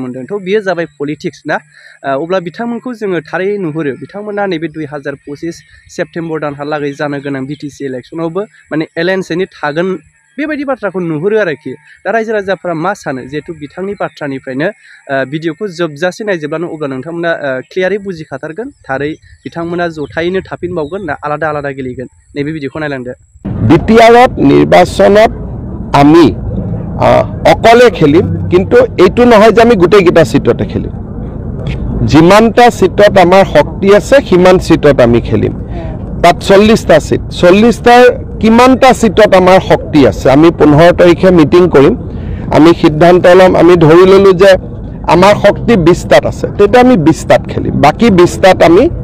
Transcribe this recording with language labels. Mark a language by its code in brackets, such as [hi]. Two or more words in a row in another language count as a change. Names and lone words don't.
[brx] मोनदों थ' बियो जाबाय पलिटिक्स ना अब्ला बिथांमोनखौ जोङो थारै नुहुरो बिथांमोना नैबे 2025 सेप्तेम्बर दानहालागै जानो गोनां बिटिसि इलेक्शनावबो माने एलायन्सनि थागोन बेबायदि बाथ्राखौ नुहुरो आरोखि दा रायजो राजाफोरा मा सानो जिहेतु बिथांनि बाथ्रानिफ्रायनो भिडिअखौ जोबजासे नायजोबब्लानो अब्ला नोंथांमोना क्लियारै बुजिखाथारगोन थारै बिथांमोना जथायैनो थाफिनबावगोन ना आलादा गेलेगोन नैबे भिडिअखौ नायलांदो [as] बिटिआरत নিৰ্বাচনত আমি অকলে খেলিম কিন্তু এইটো নহয় যে আমি গোটেইকেইটা সিটতে খেলিম যিমানটা সিটত আমাৰ শক্তি আছে সিমান সিটত আমি খেলিম তাত 40টা সিট 40টাৰ কিমানটা সিটত আমাৰ শক্তি আছে আমি 15 তাৰিখে মিটিং কৰিম আমি সিদ্ধান্ত লম আমি ধৰি ললো যে আমাৰ শক্তি 20টাত আছে তেতিয়া আমি 20টাত খেলিম বাকি 20টাত আমি